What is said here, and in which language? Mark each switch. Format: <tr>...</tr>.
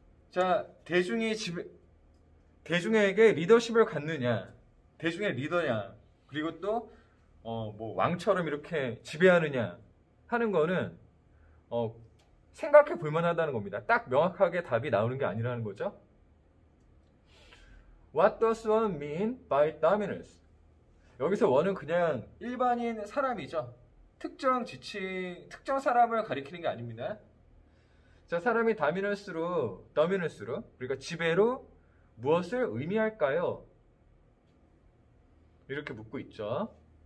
<ko>자, 대중에게 리더십을 갖느냐, 대중의 리더냐, 그리고 또 뭐 왕처럼 이렇게 지배하느냐 하는 거는 생각해 볼 만하다는 겁니다. 딱 명확하게 답이 나오는 게 아니라는 거죠.</ko> <en>What does one mean by dominance?</en> <ko>여기서 원은 그냥 일반인 사람이죠. 특정 사람을 가리키는 게 아닙니다. 자, 사람이 dominance로, 그러니까 지배로 무엇을 의미할까요? 이렇게 묻고 있죠.</ko>